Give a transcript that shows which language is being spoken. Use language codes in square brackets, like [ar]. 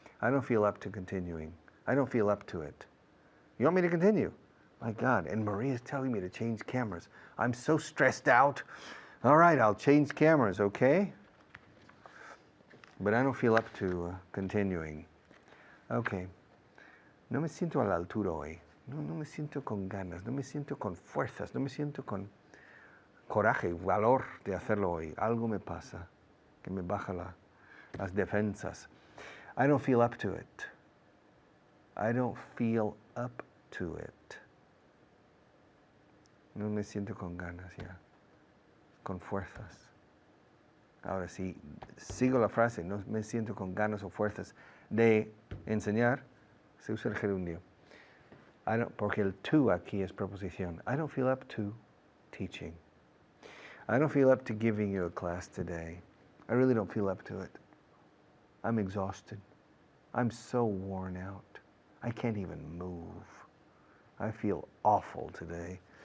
[en] I don't feel up to continuing. I don't feel up to it. You want me to continue? My God, and Maria's telling me to change cameras. I'm so stressed out. All right, I'll change cameras, okay? But I don't feel up to continuing. Okay. [es] No me siento a la altura hoy. No me siento con ganas, no me siento con fuerzas, no me siento con coraje, valor de hacerlo hoy. Algo me pasa que me baja las defensas. [en] I don't feel up to it. I don't feel up to it. [es] No me siento con ganas ya, con fuerzas. Ahora sí, sigo la frase, no me siento con ganas o fuerzas de enseñar, se usa el gerundio. Porque el to aquí es preposición. [en] I don't feel up to teaching. I don't feel up to giving you a class today. I really don't feel up to it. I'm exhausted. I'm so worn out. I can't even move. I feel awful today.